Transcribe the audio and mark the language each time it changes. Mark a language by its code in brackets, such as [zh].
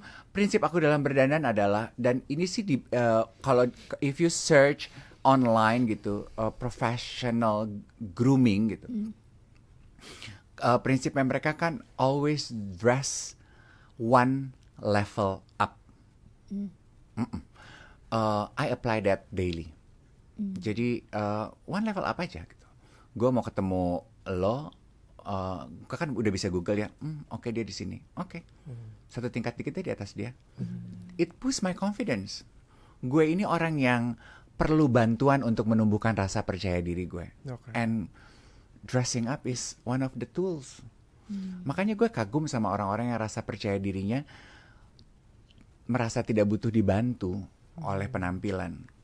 [id] Prinsip aku dalam berdandan adalah, dan ini sih kalau [en] if you search online [id] gitu, [en] professional grooming [id] gitu, prinsipnya mereka kan [en] always dress one level up. I apply that daily. [id] Jadi [en] one level up [id] aja gitu. Gue mau ketemu lo, gue kan udah bisa Google ya. Oke, dia di sini. Oke. Satu tingkat dikitnya di atas dia. [en] It boosts my confidence. [id] Gue ini orang yang perlu bantuan untuk menumbuhkan rasa percaya diri gue. [en] And dressing up is one of the tools. [id] Makanya gue kagum sama orang-orang yang rasa percaya dirinya merasa tidak butuh dibantu oleh penampilan.